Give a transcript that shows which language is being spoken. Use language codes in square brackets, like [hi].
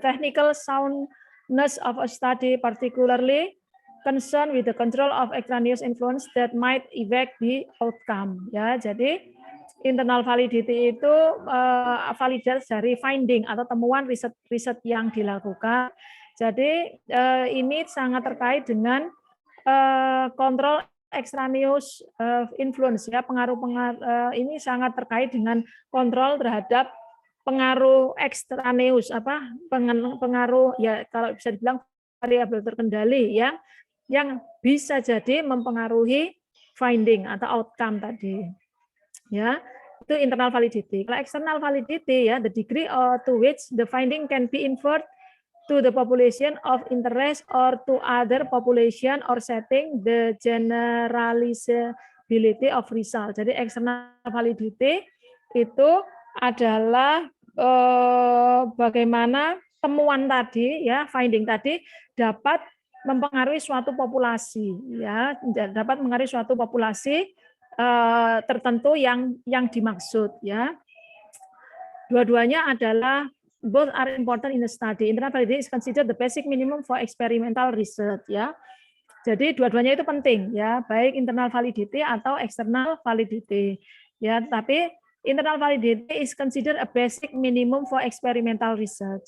[en] The technical soundness of a study particularly concerned with the control of extraneous influence that might affect the outcome ya. [id] Jadi internal validity itu validitas dari finding atau temuan riset yang dilakukan. Jadi ini sangat terkait dengan kontrol extraneous influence ya, pengaruh-pengaruh ini sangat terkait dengan kontrol terhadap pengaruh ekstraneus, pengaruh ya, kalau bisa dibilang variabel terkendali ya, yang bisa jadi mempengaruhi finding atau outcome tadi ya. Itu internal validity. [en] Kalau external validity ya, the degree to which the finding can be inferred to the population of interest or to other population or setting, the generalizability of result. [id] Jadi external validity itu adalah bagaimana temuan tadi ya, finding tadi dapat mempengaruhi suatu populasi ya, dapat mempengaruhi suatu populasi tertentu yang dimaksud ya. Dua-duanya adalah [en] both are important in the study. Internal validity is considered the basic minimum for experimental research ya. [id] Jadi dua-duanya itu penting ya, baik internal validity atau external validity ya. Tapi [en] internal validity is considered a basic minimum for experimental research.